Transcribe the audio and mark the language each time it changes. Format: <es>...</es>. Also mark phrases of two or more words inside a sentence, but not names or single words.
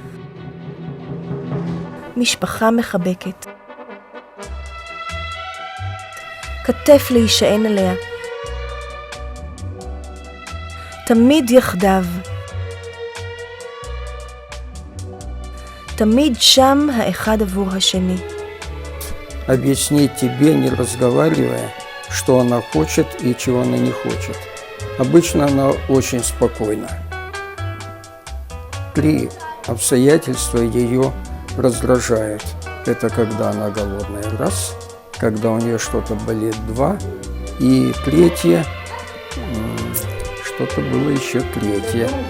<he>משפחה מחבקת. כתף להישען עליה. תמיד יחדיו. תמיד שם האחד עבור השני.</he> <ru>Объяснить тебе, не разговаривая, что она хочет и чего она не хочет. Обычно она очень спокойна. 3 обстоятельства ее раздражают. Это когда она голодная, 1, когда у нее что-то болит, 2, и 3, что-то было еще 3.</ru>